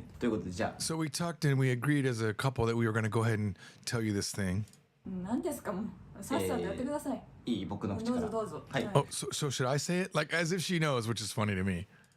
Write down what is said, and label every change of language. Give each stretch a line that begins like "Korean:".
Japanese: ということでじゃあ。
English: So we talked and we agreed as a couple that we were going to go ahead and tell you this thing.
Japanese: 何ですかもうさっさとやってください。いい僕の口から。どうぞ。はい。
English: Oh, so should I say it? Like as if she knows, which is funny to me.